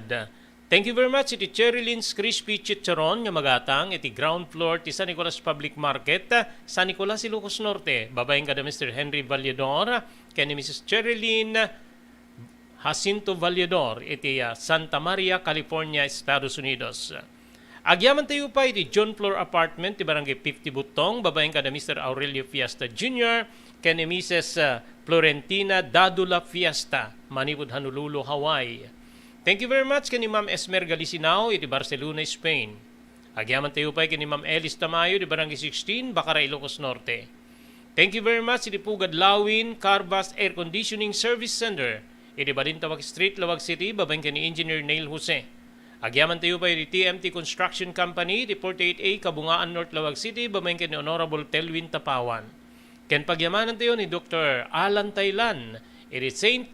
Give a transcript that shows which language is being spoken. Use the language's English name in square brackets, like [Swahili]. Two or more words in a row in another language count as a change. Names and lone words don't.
[English] Thank you very much, [Iloko] iti Cherry Lynn's Crispy Chicharon, nga magatang, iti ground floor, ti San Nicolas Public Market, San Nicolas, Ilocos Norte. Babaeng kada Mr. Henry Vallador, kani Mrs. Cherry Lynn Jacinto Vallador, iti Santa Maria, California, Estados Unidos. Agyaman tayo pa iti John Floor Apartment, ti Barangay 50 Butong, babaeng kada Mr. Aurelio Fiesta Jr., kani Mrs. Florentina Dadula Fiesta, Manipud, Honolulu, Hawaii. [English] Thank you very much kani Ma'am Esmer Galicinao, iti Barcelona, Spain. [Iloko] Agyaman tayo pa kani Ma'am Elis Tamayo, iti Barangay 16, Bacara, Ilocos Norte. [English] Thank you very much iti Pugad Lawin, Carbas Air Conditioning Service Center, [Iloko] iti Balintawak Street, Lawag City, babaeng kani Engineer Neil Jose. Agyaman tayo pa iti TMT Construction Company, iti 48A, Kabungaan, North Lawag City, babaeng kani Honorable Telwin Tapawan. Ken pagyamanan tayo ni Dr. Alan Taylan, iti St.